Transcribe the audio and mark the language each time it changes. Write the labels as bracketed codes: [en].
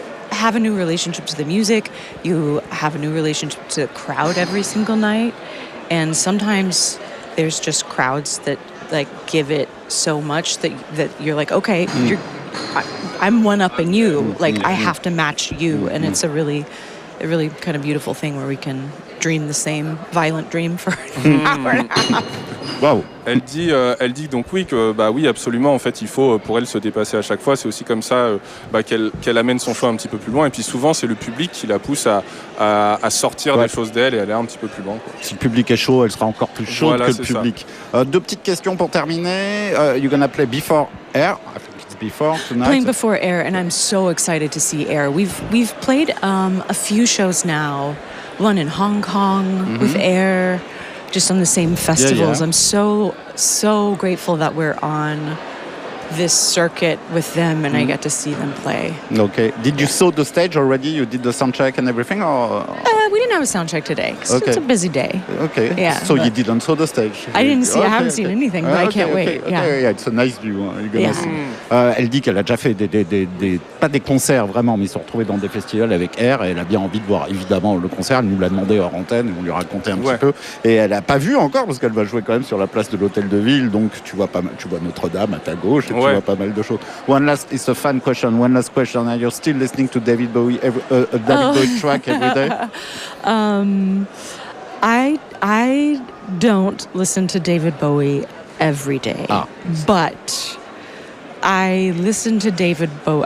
[en] have a new relationship to the music, you have a new relationship to the crowd every single night, and sometimes there's just crowds that give it so much that you're like, okay, I'm one-upping you. I have to match you. And it's a really kind of beautiful thing where we can dream the same violent dream for an hour and a half. Wow. [fr] Elle dit donc oui absolument, en fait il faut pour elle se dépasser à chaque fois, c'est aussi comme ça qu'elle amène son choix un petit peu plus loin et puis souvent c'est le public qui la pousse à sortir des choses d'elle et aller un petit peu plus loin, quoi. Si le public est chaud, elle sera encore plus chaude que le public. 2 petites questions pour terminer. [en] You're gonna play Before Air. Before tonight. Playing Before Air, and I'm so excited to see Air. We've played a few shows now one in Hong Kong with Air, just on the same festivals. I'm so grateful that we're on this circuit with them and I get to see them play. Okay. Did you saw the stage already? You did the sound check and everything? Or? We didn't have a sound check today because it's a busy day. Okay. Yeah, so you didn't saw the stage? I didn't see. I haven't seen anything, but I can't wait. Yeah, it's a nice view. [fr] Elle dit qu'elle a déjà fait pas des concerts vraiment, mais ils sont retrouvés dans des festivals avec Air et elle a bien envie de voir évidemment le concert. Elle nous l'a demandé hors antenne, on lui racontait un petit peu. Et elle n'a pas vu encore parce qu'elle va jouer quand même sur la place de l'Hôtel de Ville. Donc tu vois Notre-Dame à ta gauche. Tu vois pas mal de choses. [en] It's a fun question. One last question. Are you still listening to David Bowie, Bowie track every day? I don't listen to David Bowie every day, but I listen to David Bowie.